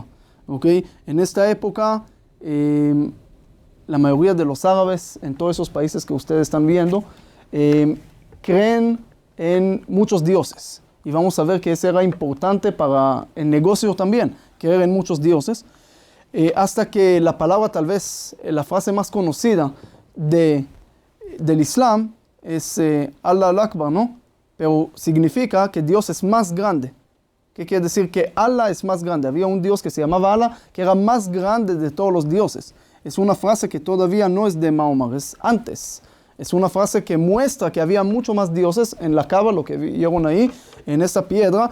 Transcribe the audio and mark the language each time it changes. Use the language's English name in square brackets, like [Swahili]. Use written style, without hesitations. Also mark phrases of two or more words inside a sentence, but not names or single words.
[Spanish] Ok, en esta época la mayoría de los árabes en todos esos países que ustedes están viendo creen en muchos dioses. Y vamos a ver que eso era importante para el negocio también, creer en muchos dioses. Hasta que la palabra, tal vez la frase más conocida del Islam es [Arabic] الله الأكبر, [Spanish] ¿no? Pero significa que Dios es más grande. ¿Qué quiere decir? Que Allah es más grande. Había un Dios que se llamaba Allah, que era más grande de todos los dioses. Es una frase que todavía no es de Mahoma, es antes. Es una frase que muestra que había mucho más dioses en la Kaaba, lo que vieron ahí, en esta piedra.